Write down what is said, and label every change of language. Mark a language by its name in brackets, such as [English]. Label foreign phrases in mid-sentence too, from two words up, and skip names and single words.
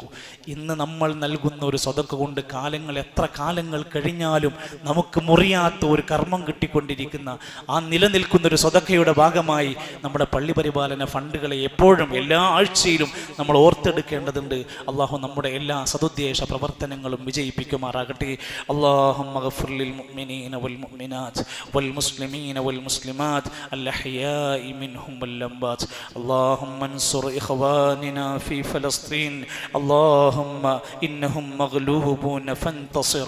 [Malayalam] ഇന്ന് നമ്മൾ നൽകുന്ന ഒരു സ്വതക്ക കൊണ്ട് എത്ര കാലങ്ങൾ കഴിഞ്ഞാലും നമുക്ക് മുറിയാത്ത ഒരു കർമ്മം കിട്ടിക്കൊണ്ടിരിക്കുന്ന ആ നിലനിൽക്കുന്ന ഒരു സ്വതക്കയുടെ ഭാഗമായി നമ്മുടെ പള്ളി പരിപാലന ഫണ്ടുകളെ എപ്പോഴും എല്ലാ ആഴ്ചയിലും നമ്മൾ ഓർത്തെടുക്കേണ്ടതുണ്ട്. അള്ളാഹു നമ്മുടെ എല്ലാ സതുദ്ദേശ പ്രവർത്തനങ്ങളും വിജയിപ്പിക്കുമാറാകട്ടെ. [Arabic] اللهم اغفر للمؤمنين والمؤمنات والمسلمين والمسلمات الأحياء منهم والأموات. اللهم انصر إخواننا في فلسطين. اللهم إنهم مغلوبون فانتصر.